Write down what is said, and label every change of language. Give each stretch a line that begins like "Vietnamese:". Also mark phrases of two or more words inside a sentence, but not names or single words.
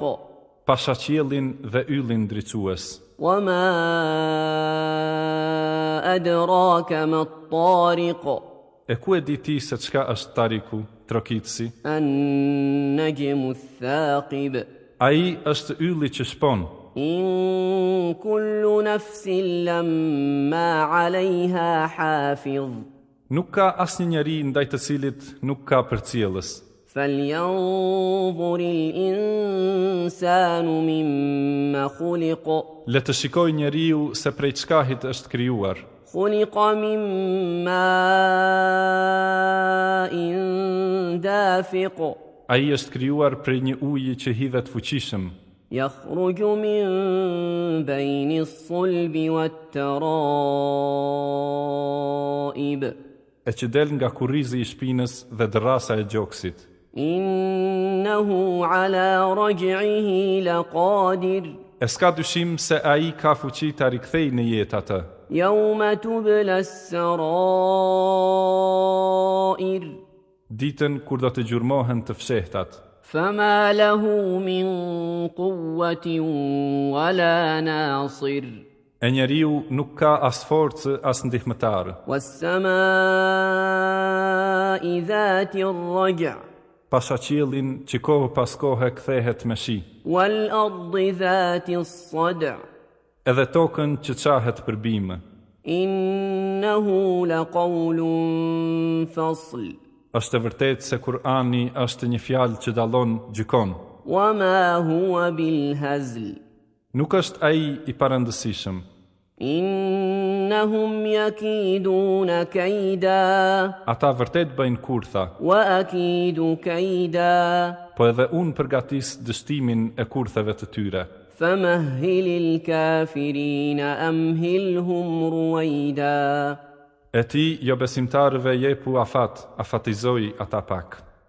Albanian: Pashaqiellin dhe yllin ndriçues.
Arabic: وما أدراك ما الطارق.
Albanian: E ku e di ti se çka është tariku, trokitësi?
Arabic: النجم الثاقب.
Albanian: Ai është ylli që shpon.
Arabic: إن كل نفس لما عليها حافظ.
Albanian: Nuk ka asnjë njeri ndaj të cilit nuk ka përcjellës.
Arabic: فلينظر الإنسان مما خلق.
Albanian: Le të shikoj njeriu se prej çkahit është krijuar.
Arabic: خلق من ماء دافق.
Albanian: Ai është krijuar prej një uji që hidhet fuqishëm.
Arabic: يخرج من بين الصلب والترائب.
Albanian: E që del nga kurrizi i shpinës dhe dërrasa e gjoksit.
Arabic: إنه على رجعه لقادر.
Albanian: E s'ka dyshim se ai ka fuqi ta rikthej në jetë atë.
Arabic: يوم تبلى السرائر.
Albanian: Ditën kur do të gjurmohen të fshehtat.
Arabic: فما له من قوة ولا ناصر.
Albanian: E njeriu nuk ka as forcë as ndihmëtar.
Arabic: والسماء ذات الرجع.
Albanian: Pashaqiellin që kohë pas kohe kthehet me shi.
Arabic: والأرض ذات الصدع.
Albanian: Edhe tokën që qahet për bime.
Arabic: إنه لقول فصل.
Albanian: Është e vërtetë se Kur'ani është një fjalë që dallon gjykon.
Arabic: وما هو بالهزل.
Albanian: Nuk është ai i parëndësishëm.
Arabic: إنهم يكيدون كيدا.
Albanian: Ata vërtet bëjnë kurtha,
Arabic: وأكيد كيدا.
Albanian: po edhe unë përgatis dështimin e kurtheve të tyre.
Arabic: فمهل الكافرين أمهلهم رويدا.
Albanian: E ti, jo besimtarëve jepu afat, afatizoj ata pak.